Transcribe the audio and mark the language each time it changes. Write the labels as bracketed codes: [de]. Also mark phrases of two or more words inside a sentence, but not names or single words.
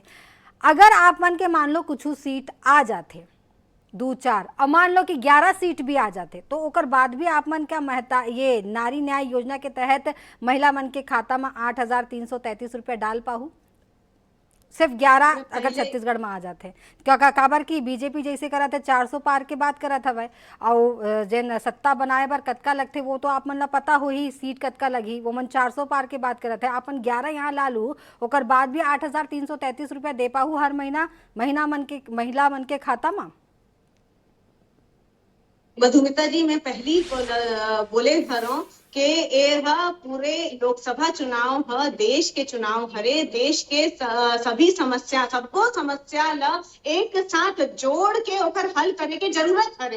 [hne] अगर आप मन के मान लो कुछ सीट आ जाते 2-4 और मान लो कि 11 सीट भी आ जाते, तो ओकर बाद भी आप मन का ये नारी न्याय योजना के तहत महिला मन के खाता में 8,333 रुपये डाल पाहू, सिर्फ 11 अगर छत्तीसगढ़ में आ जाते। क्या काबर की बीजेपी जैसे करा थे 400 पार के बात करा था भाई, और जिन सत्ता बनाए बार कतका लगते वो तो आप मन ला पता हो ही सीट कतका लगी, वो मन 400 पार के बात करा थे। अपन 11 यहाँ ला लू ओकर बाद भी 8,333 रुपया दे पाहू हर महीना महिला मन के खाता में। मधुमिता जी, मैं पहली बोले हरों कि यह पूरे लोकसभा चुनाव ह देश के चुनाव हरे, देश के सभी समस्या सबको समस्या ला एक साथ जोड़ के ओकर हल करे के जरूरत हरे।